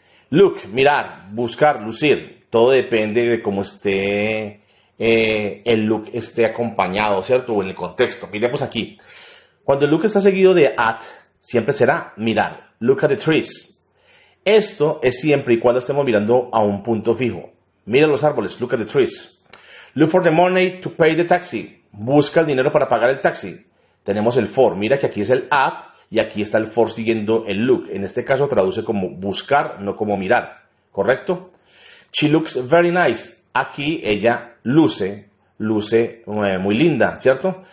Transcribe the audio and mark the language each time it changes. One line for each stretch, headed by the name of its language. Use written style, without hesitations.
Spanish: Look, mirar, buscar, lucir, todo depende de cómo esté el look esté acompañado, ¿cierto? O en el contexto. Miremos aquí. Cuando el look está seguido de at, siempre será mirar.
English: Look at the trees.
Spanish: Esto es siempre y cuando estemos mirando a un punto fijo. Mira los árboles,
English: look at the trees. Look for the money to pay the taxi.
Spanish: Busca el dinero para pagar el taxi. Tenemos el for. Mira que aquí es el at y aquí está el for siguiendo el look. En este caso traduce como buscar, no como mirar. ¿Correcto?
English: She looks very nice.
Spanish: Aquí ella luce muy linda, ¿cierto?